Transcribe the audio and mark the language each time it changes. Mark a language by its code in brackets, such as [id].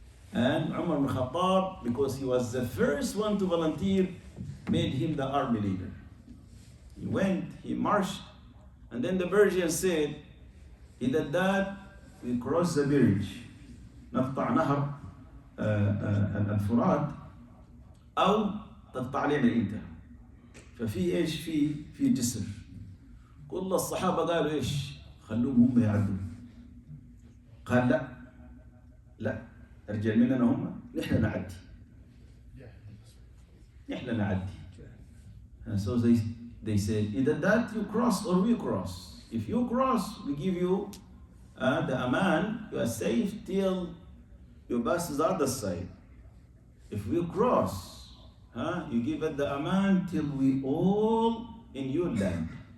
[en] And Umar ibn Khattab, because he was the first one to volunteer, made him the army leader. He went, he marched, and then the Persians said, either that we cross the bridge, [ar] نقطع نهر الفرات, أو تقطع علينا انت. ففي ايش، في جسر. كل الصحابه قالوا ايش؟ خلوهم هم يعدوا. قال لا لا، ارجل مننا هم، نحن نعدي. نحن نعدي. [en] And so they said, either that you cross or we cross. If you cross, we give you the aman, you are safe till you pass the other side. If we cross, you give it the aman till we all in your land.